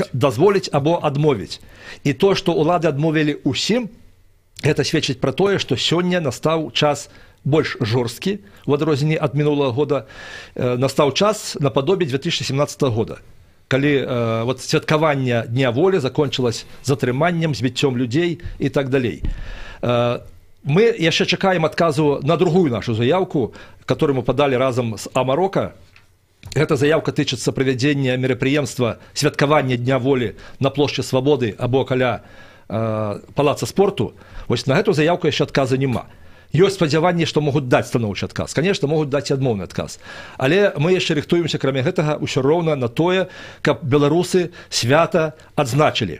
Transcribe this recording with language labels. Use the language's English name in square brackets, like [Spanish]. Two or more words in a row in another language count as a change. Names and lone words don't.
[Belarusian] Дазволіць або адмовіць. І то, што ўлады адмовілі ўсім, гэта сведчыць пра тое, што сёння настаў час больш жорсткі, у адрозненні ад мінулага года, настаў час нападобе 2017 года, калі святкаванне Дня волі закончылось затрыманнем, збіццём людзей і так далей. Мы яшчэ чакаем адказу на другую нашу заявку, которую мы падалі разам з Амарока. Гэта заявка тычыцца правядзення мерапрыемства святкавання Дня волі на плошчы Свабоды або каля палаца спорту. Вось на гэту заявку яшчэ адказа няма. Ёсць спадзяванне, што могуць даць станоўчы адказ. Конечно, могуць даць і адмоўны адказ. Але мы яшчэ рыхтуемся, кроме гэтага, ўсё роўна на тое, каб беларусы свята адзначылі.